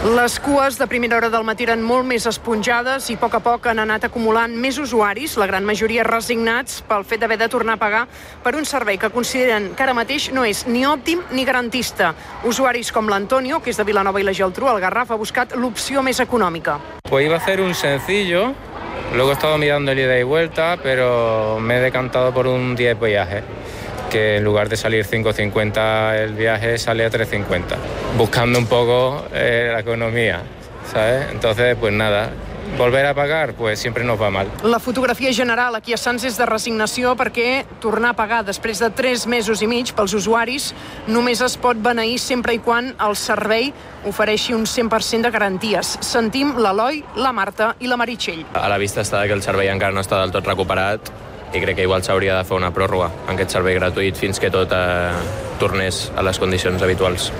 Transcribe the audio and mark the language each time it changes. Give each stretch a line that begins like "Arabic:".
Catalan: Les cues de primera hora del matí eren molt més esponjades i a poc han anat acumulant més usuaris, la gran majoria resignats pel fet d'haver de tornar a pagar per un servei que consideren que ara mateix no és ni òptim ni garantista. Usuaris com l'Antonio, que és de Vilanova i la Geltrú, al Garraf, ha buscat l'opció més econòmica.
Spanish: Pues iba a ser un sencillo, luego he estado mirando el ida y vuelta, pero me he decantado por un 10 viaje. Que en lugar de salir 5,50 el viaje sale a 3,50, buscando un poco la economía, ¿sabes? Entonces, pues nada, volver a pagar, pues siempre nos va mal.
Catalan: La fotografia general aquí a Sants és de resignació perquè tornar a pagar després de 3 mesos i mig pels usuaris només es pot beneir sempre i quan el servei ofereixi un 100% de garanties. Sentim l'Eloi, la Marta i la Meritxell. A la vista està que el servei encara no està del tot recuperat i crec que igual s'hauria de fer una pròrroga en aquest servei gratuït fins que tot tornés a les condicions habituals.